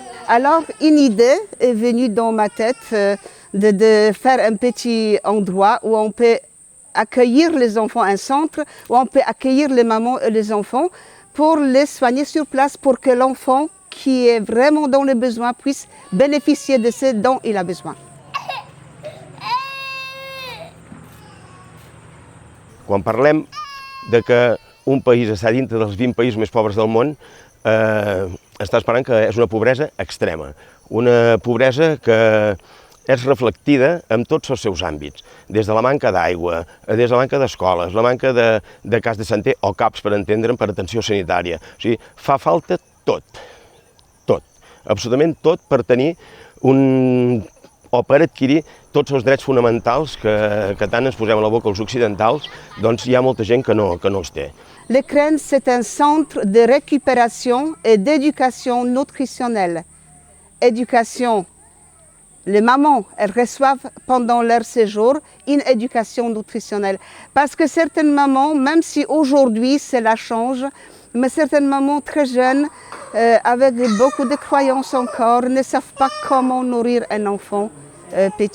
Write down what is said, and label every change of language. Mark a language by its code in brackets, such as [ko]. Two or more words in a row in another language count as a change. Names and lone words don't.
[fr] Alors une idée est venue dans ma tête de faire un petit endroit où on peut accueillir les enfants, un centre où on peut accueillir les mamans et les enfants pour les soigner sur place, pour que l'enfant qui est vraiment dans le besoin puisse bénéficier de ce dont il a besoin. [ca] Quan parlem de que un país està dintre dels 20 països més pobres del món, està esperant que és una pobresa extrema, una pobresa que és reflectida en tots els seus àmbits, des de la manca d'aigua, des de la manca d'escoles, la manca de [fr] cas de santé [ca] o CAPs, per entendre'm, per atenció sanitària. O sigui, fa falta tot, absolutament tot per tenir o per adquirir tots els drets fonamentals que tant ens posem a la boca els occidentals, doncs hi ha molta gent que no els té. [fr] L'Ukraine, c'est un centre de récupération et d'éducation nutritionnelle. Éducation. Les mamans, elles reçoivent pendant leur séjour une éducation nutritionnelle. Parce que certaines mamans, même si aujourd'hui cela change, mais certaines mamans très jeunes, avec beaucoup de croyances encore, ne savent pas comment nourrir un enfant petit.